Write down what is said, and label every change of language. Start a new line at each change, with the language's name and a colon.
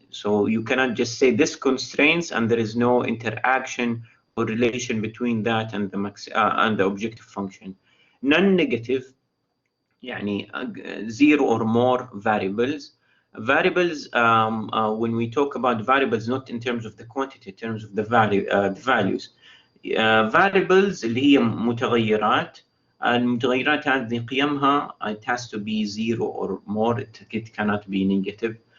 English: So you cannot just say this constraints and there is no interaction or relation between that and the objective function. Non-negative, يعني zero or more variables. When we talk about variables, not in terms of the quantity, in terms of the values.
Arabic: Variables اللي هي متغيرات. المتغيرات هذه قيمها
English: it has to be zero or more, it cannot be negative.